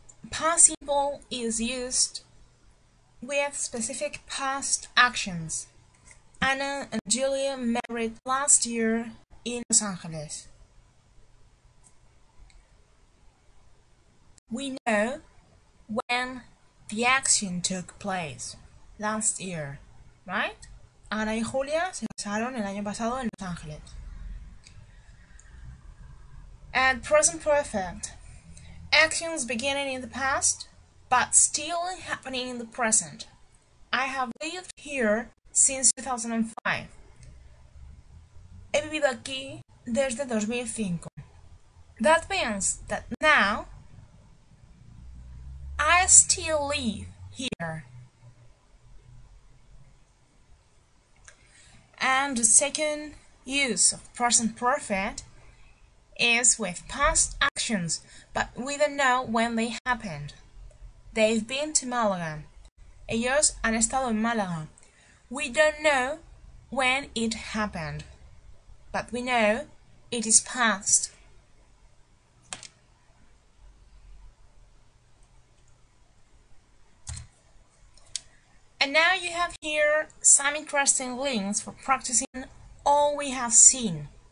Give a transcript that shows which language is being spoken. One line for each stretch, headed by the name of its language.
English: Past simple is used with specific past actions. Anna and Julia married last year in Los Angeles. We know when the action took place, last year, right?
Spanish: Ana y Julia se casaron el año pasado en Los Ángeles.
English: And present perfect. Actions beginning in the past, but still happening in the present. I have lived here since 2005.
Spanish: He vivido aquí desde 2005.
English: That means that now I still live here. And the second use of present perfect is with past actions, but we don't know when they happened. They've been to Málaga.
Spanish: Ellos han estado en Málaga.
English: We don't know when it happened, but we know it is past. And now you have here some interesting links for practicing all we have seen.